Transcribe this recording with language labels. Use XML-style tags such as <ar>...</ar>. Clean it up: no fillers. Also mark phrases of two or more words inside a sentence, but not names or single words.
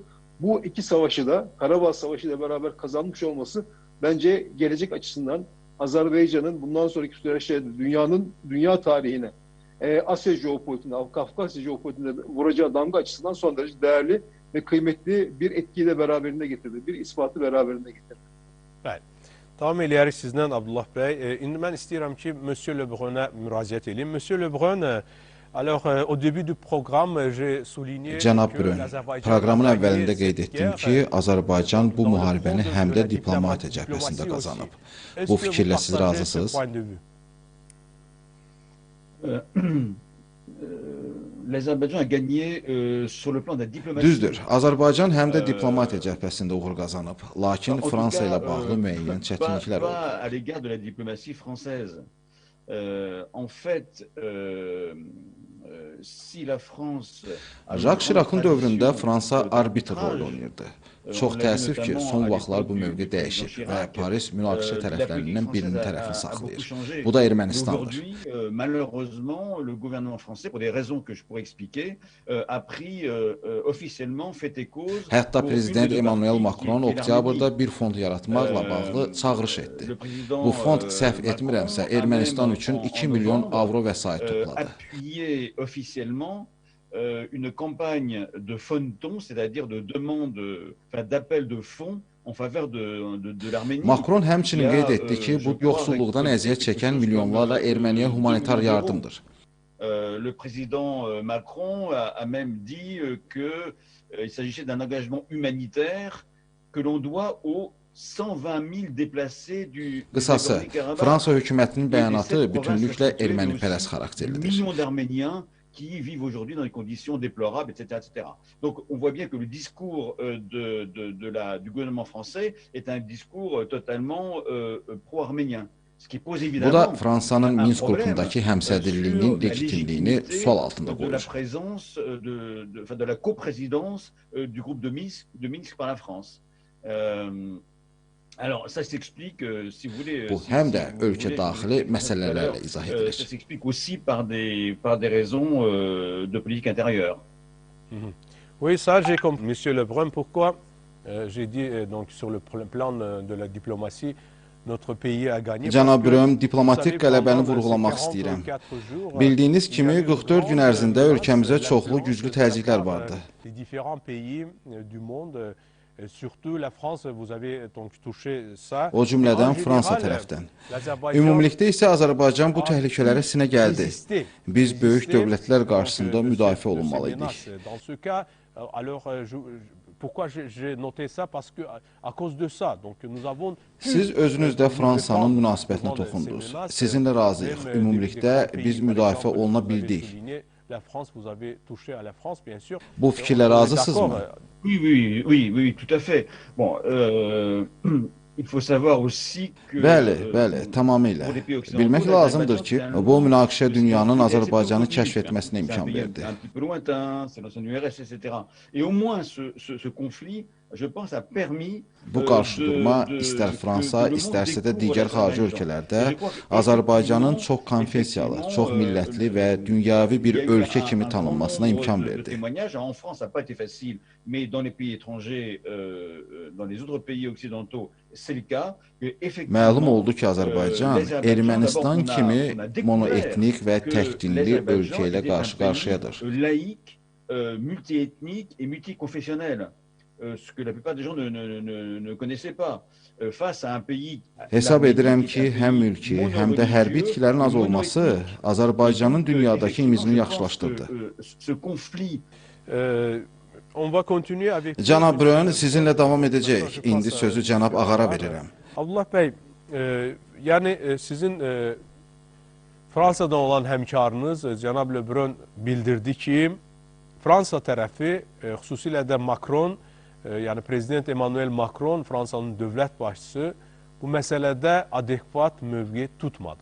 <tr>Bu iki savaşı da Karabağ Savaşı ile beraber kazanmış olması bence gelecek açısından Azerbaycan'ın bundan sonraki süreçte dünya tarihine, Asya jeopolitiğine, Kafkasya jeopolitiğine vuracağı damga açısından son derece değerli ve kıymetli bir etkiyi de beraberinde getirdi. Bir ispatı beraberinde getirdi.</tr> <az>Bəli. Davam eləyərik sizdən Abdullah bəy. İndi mən istəyirəm ki, Monsieur Lebrun'a müraciət edeyim.</az> <fr>Monsieur Lebrun, alors au début du programme, j'ai souligné</fr> <az>Cənab Brun, proqramın əvvəlində qeyd etdim ki, Azərbaycan bu müharibəni həm də diplomatiya cəbhəsində qazanıb. Bu fikirlə siz razısınız?</az> <fr>L'Azerbaïdjan a gagné sur le plan de la diplomatie.</fr> <az>Düzdür, Azərbaycan həm də diplomatiya cəbhəsində uğur qazanıb. Lakin Fransa ilə bağlı müəyyən çətinliklər oldu.</az> <fr>À l'égard de la diplomatie française. En fait, si la France...</fr> <az>Jacques Chirac'ın dövründə Fransa arbitr rol oynayırdı. Çox təəssüf ki, son vaxtlar bu mövqe dəyişib və Paris münaqişə tərəflərindən birinin tərəfini saxlayır. Bu da Ermənistandır.</az> <fr>Malheureusement, le gouvernement français, pour des raisons que je pourrais expliquer, a pris officiellement fait et cause.</fr> <az>Hətta prezident Emmanuel Macron oktyabrda bir fond yaratmaqla bağlı çağırış etdi. Bu fond səhv etmirəmsə Ermənistan üçün 2 milyon avro vəsait topladı.</az> <fr>Appuyé officiellement une campagne de feuilleton, c'est-à-dire de demande, d'appel de fonds en faveur de l'Arménie.</fr> <az>Macron həmçinin qeyd etdi ki, bu yoxsulluqdan əziyyət çəkən milyonlarla Erməniyə humanitar yardımdır.</az> <fr>Le président Macron a même dit qu'il s'agissait d'un engagement humanitaire que l'on doit aux 120 000 déplacés du</fr> <az>Qısası, Fransa hökumətinin bəyanatı bütünlüklə ermənipərəst xarakterlidir.</az> <fr>Millions d'Arméniens qui vivent aujourd'hui dans des conditions déplorables, etc., etc. Donc, on voit bien que le discours du gouvernement français est un discours totalement pro-arménien.</fr> <az>Bu da Fransanın Minsk qrupundakı həmsədrliyinin legitimliyini sual altında qoyur.</az> <fr>De la coprésidence du groupe de Minsk par la France. Alors, ça s'explique, si vous voulez...</fr> <az>Bu həm də ölkə daxili məsələlərlə izah edilir.</az> <fr>Ça s'explique aussi par des raisons de politique intérieure. Oui, ça j'ai compris. Monsieur Lebrun, pourquoi j'ai dit donc sur le plan de la diplomatie, notre pays a gagné.</fr> <az>Cənab Brun, diplomatik qələbəni vurğulamaq istəyirəm. Bildiyiniz kimi 44 gün ərzində ölkəmizə çoxlu güclü təzyiqlər vardı.</az> <fr>Les différents pays du monde surtout la France, vous avez donc touché ça.</fr> <az>O cümlədən</az> <fr>En</fr> <az>Fransa</az> <fr>général,</fr> <az>tərəfdən.</az> <fr>l'Azerbaycan</fr> <az>Ümumilikdə isə Azərbaycan bu</az> <fr>a</fr> <az>təhlükələrə</az> <fr>pu</fr> <az>sinə gəldi.</az> <fr>résister,</fr> <az>Biz böyük</az> <fr>résister,</fr> <az>dövlətlər</az> <fr>donc,</fr> <az>qarşısında</az> <fr>de</fr> <az>müdafiə</az> <fr>ces</fr> <az>olunmalıydıq.</az> <fr>menaces. Dans ce cas, alors, pourquoi j'ai noté ça? Parce que à cause de ça, donc nous avons</fr> <az>Siz özünüz də Fransanın münasibətinə toxundunuz. Sizinlə razıyıq. Ümumilikdə biz müdafiə oluna bildik.</az> <fr>La France, vous avez touché à la France, bien sûr.</fr> <az>Bu fikirlə razısınızmı?</az> <fr>Oui, tout à fait. Bon, il faut savoir aussi que...</fr> <az>Bəli, tamamilə. Bilmək lazımdır ki, bu münaqişə dünyanın Azərbaycanı kəşf etməsinə imkan verdi.</az> <fr>Un petit peu lointain, c'est l'ancienne URSS, etc. Et au moins ce conflit, je pense, a permis</fr> <az>Bu qarşıdurma istər Fransa, istərsə də digər xarici ölkələrdə Azərbaycanın çox konfessiyalı, çox millətli və dünyavi bir ölkə kimi tanınmasına imkan verdi.</az> <fr>En France, ça n'a pas été facile, mais dans les pays étrangers, dans les autres pays occidentaux, c'est le cas.</fr> <az>Məlum oldu ki, Azərbaycan Ermənistan kimi monoetnik və təkdinli ölkə ilə qarşı-qarşıyadır.</az> <fr>Laïque, multiethnique et multiconfessionnel. Ce que la plupart des gens ne connaissaient pas. Face à un pays...</fr> <az>Hesab edirəm ki, həm mülki, həm də hərbi itkilərin az olması Azərbaycanın dünyadakı imicini yaxşılaşdırdı.</az> <fr>Ce conflit... On va continuer avec...</fr> <az>Cənab Brön, sizinlə davam edəcək. İndi sözü cənab Ağara verirəm. Abdullah bəy, yəni sizin Fransadan olan həmkarınız cənab Lebrun bildirdi ki, Fransa tərəfi, xüsusilə də Macron, yəni Prezident Emmanuel Macron, Fransanın dövlət başçısı, bu məsələdə adekvat mövqe tutmadı.</az>